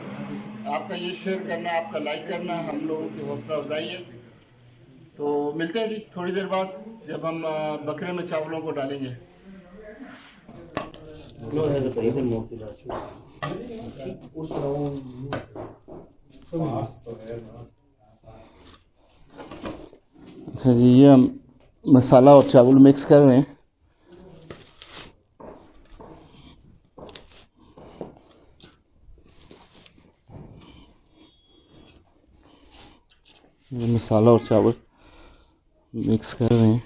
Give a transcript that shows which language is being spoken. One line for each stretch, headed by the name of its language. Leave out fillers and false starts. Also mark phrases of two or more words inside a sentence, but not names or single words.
Urdu: آپ کا یہ شیئر کرنا، آپ کا لائک کرنا ہم لوگوں کی حوصلہ افزائی ہے. تو ملتے ہیں جی تھوڑی دیر بعد جب ہم بکرے میں چاولوں کو ڈالیں گے.
Italian: No, è da prima non più da su.
Urdu: اچھا جی، یہ ہم مسالہ اور چاول مکس کر رہے ہیں. یہ مسالہ اور چاول مکس کر رہے ہیں.